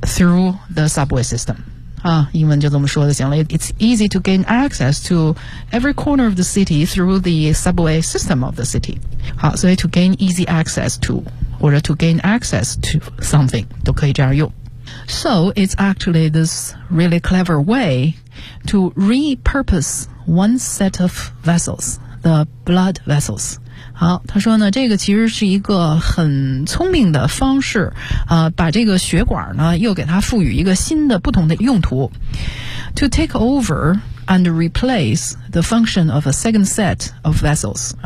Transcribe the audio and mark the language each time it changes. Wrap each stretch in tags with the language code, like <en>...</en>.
<en>through the subway system</en> <zh>英文就这么说就行了</zh> <en>It's easy to gain access to every corner of the city through the subway system of the city</en> <zh>好所以</zh> <en>to gain easy access to 或者 to gain access to something</en> <zh>都可以这样用</zh> <en>So it's actually this really clever way to repurpose one set of vessels, the blood vessels.</en> <zh>好他说呢这个其实是一个很聪明的方式把这个血管呢又给它赋予一个新的不同的用途。</zh> <en>To take over and replace the function of a second set of vessels.</en>